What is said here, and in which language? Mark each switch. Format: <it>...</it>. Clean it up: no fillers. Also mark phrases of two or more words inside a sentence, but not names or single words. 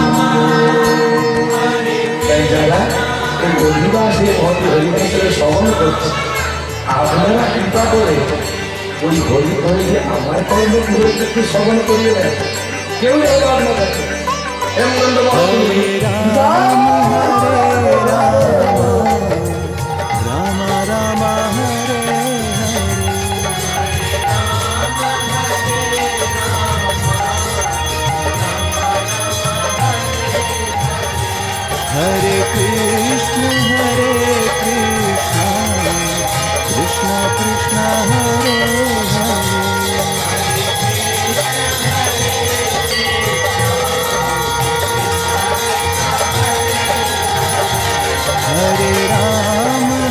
<bn>তাই যারা এই হরিদাস এই ভক্তি হরিদাসের শ্রবণ করছে, আপনারা কৃপা করে ওই হরি হরি যে আমার কর্ম কি হয়েছে একটু শ্রবণ করিয়ে দেয়। কেউ হলো আপনার কাছে</bn> <sa>हरे राम राम राम हरे हरे कृष्ण कृष्ण कृष्ण हरे हरे हरे राम</sa>